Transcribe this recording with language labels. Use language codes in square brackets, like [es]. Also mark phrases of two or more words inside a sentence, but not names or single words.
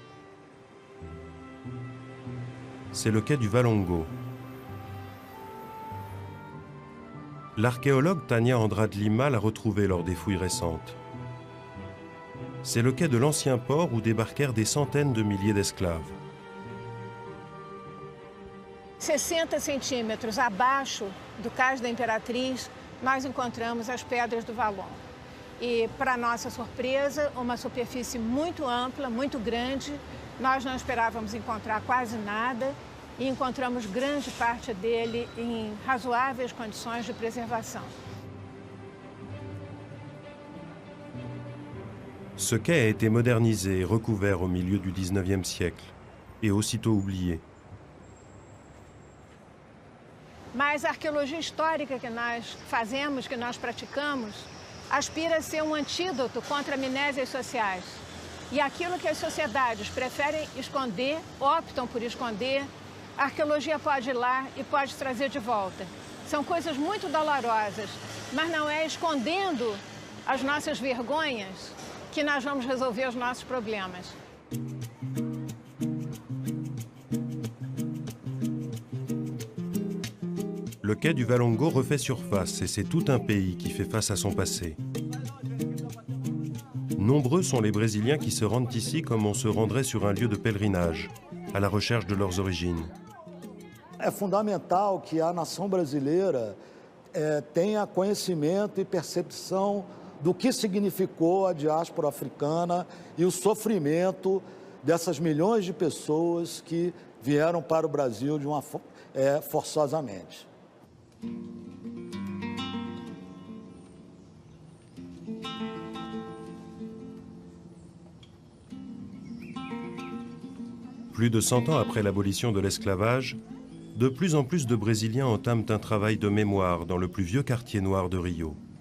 [fr] C'est le quai du Valongo. L'archéologue Tania Andrade Lima l'a retrouvé lors des fouilles récentes. C'est le quai de l'ancien port où débarquèrent des centaines de milliers d'esclaves. [pt] 60 centímetros abaixo do Cais da Imperatriz, nós encontramos as pedras do Valongo. E, para nossa surpresa, uma superfície muito ampla, muito grande. Nós não esperávamos encontrar quase nada e encontramos grande parte dele em razoáveis condições de preservação. [fr] Ce quai a été modernisé et recouvert au milieu du XIXe siècle, et aussitôt oublié. [pt] Mas a arqueologia histórica que nós fazemos, que nós praticamos, aspira a ser um antídoto contra amnésias sociais. E aquilo que as sociedades preferem esconder, optam por esconder, a arqueologia pode ir lá e pode trazer de volta. São coisas muito dolorosas, mas não é escondendo as nossas vergonhas que nós vamos resolver os nossos problemas. [fr] Le quai du Valongo refait surface et c'est tout un pays qui fait face à son passé. Nombreux sont les Brésiliens qui se rendent ici comme on se rendrait sur un lieu de pèlerinage, à la recherche de leurs origines. [pt] É fundamental que a nação brasileira tenha conhecimento e percepção do que significou a diáspora africana e o sofrimento dessas milhões de pessoas que vieram para o Brasil forçosamente. [fr] Plus de 100 ans après l'abolition de l'esclavage, de plus en plus de Brésiliens entament un travail de mémoire dans le plus vieux quartier noir de Rio.